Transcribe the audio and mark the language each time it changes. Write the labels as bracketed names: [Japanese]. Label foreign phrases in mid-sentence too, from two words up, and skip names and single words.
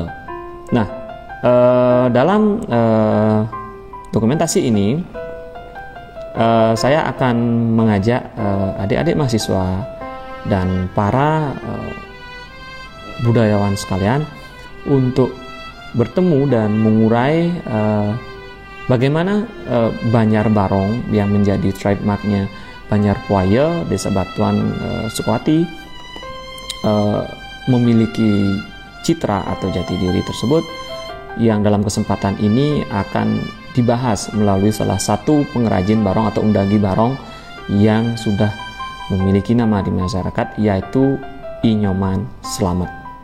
[Indonesian] Nah, dalam dokumentasi ini saya akan mengajak adik-adik mahasiswa dan para budayawan sekalian untuk bertemu dan mengurai bagaimana Banjar Barong yang menjadi trademarknya Banjar Puaya, Desa Batuan Sukwati memiliki citra atau jati diri tersebut, yang dalam kesempatan ini akan dibahas melalui salah satu pengrajin barong atau undagi barong yang sudah memiliki nama di masyarakat, yaitu I Nyoman Slamet.